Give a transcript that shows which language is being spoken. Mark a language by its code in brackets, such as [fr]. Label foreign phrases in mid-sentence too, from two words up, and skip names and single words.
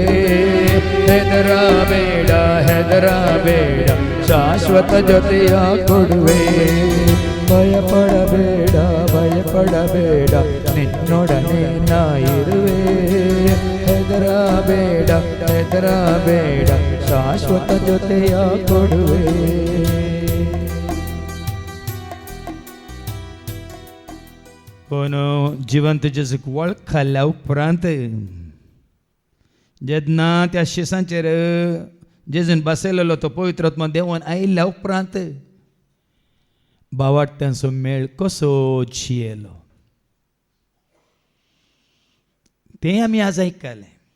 [kn] ಹೆದರಬೇಡ ಹೆದರಬೇಡ ಶಾಶ್ವತ ಜೊತೆಯ ಕೊಡುವೆ. ಭಯಪಡಬೇಡ ಭಯಪಡಬೇಡ ನಿನ್ನೊಡನೆ ನಾ ಇರುವೆ. ಹೆದರಬೇಡ ಹೆದರಬೇಡ ಶಾಶ್ವತ ಜೊತೆಯ ಕೊಡುವೆ. [kok] पण जिवंत जेजूक वळखल्या उपरांत जेन्ना त्या शिसांचेर जेजून बसयलेलो तो पवित्र आत्मा देवान आयिल्ल्या उपरांत भावार्थ्यांचो मेळ कसो जियेलो तें आमी आज आयकले.